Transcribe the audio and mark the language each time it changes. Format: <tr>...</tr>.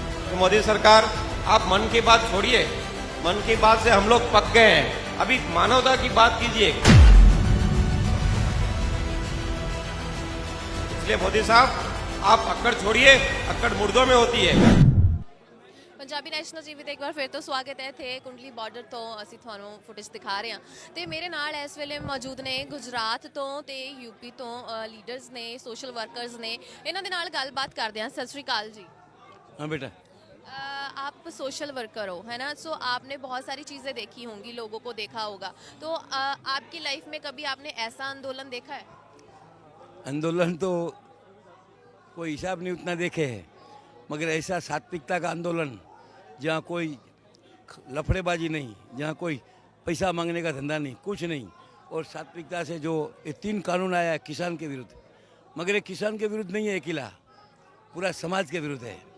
<hi>तो मोदी सरकार, आप मन की बात छोड़िए, मन की बात से हम लोग पक गए हैं। अभी मानवता की बात कीजिए। इसलिए मोदी साहब, आप अक्कड़ छोड़िए, अक्कड़ मुर्दों में होती है।</hi> <pa>ਪੰਜਾਬੀ ਨੈਸ਼ਨਲ ਟੀਵੀ ਤੇ ਇੱਕ ਵਾਰ ਫਿਰ ਤੋਂ ਸਵਾਗਤ ਹੈ। ਇੱਥੇ ਕੁੰਡਲੀ ਬਾਰਡਰ ਤੋਂ ਅਸੀਂ ਤੁਹਾਨੂੰ ਫੁਟੇਜ ਦਿਖਾ ਰਹੇ ਹਾਂ ਤੇ ਮੇਰੇ ਨਾਲ ਇਸ ਵੇਲੇ ਮੌਜੂਦ ਨੇ ਗੁਜਰਾਤ ਤੋਂ ਤੇ ਯੂਪੀ ਤੋਂ ਲੀਡਰਸ ਨੇ, ਸੋਸ਼ਲ ਵਰਕਰਸ ਨੇ। ਇਹਨਾਂ ਦੇ ਨਾਲ ਗੱਲਬਾਤ ਕਰਦੇ ਹਾਂ। सत श्री अकाल जी।</pa> <hi>हाँ बेटा। आप सोशल वर्कर हो, है ना, सो आपने बहुत सारी चीज़ें देखी होंगी, लोगों को देखा होगा, तो आपकी लाइफ में कभी आपने ऐसा आंदोलन देखा है? आंदोलन तो कोई हिसाब नहीं उतना देखे है, मगर ऐसा सात्विकता का आंदोलन जहाँ कोई लफड़ेबाजी नहीं, जहाँ कोई पैसा मांगने का धंधा नहीं, कुछ नहीं, और सात्विकता से जो ये 3 कानून आया है किसान के विरुद्ध, मगर ये किसान के विरुद्ध नहीं है अकेला, पूरा समाज के विरुद्ध है।</hi>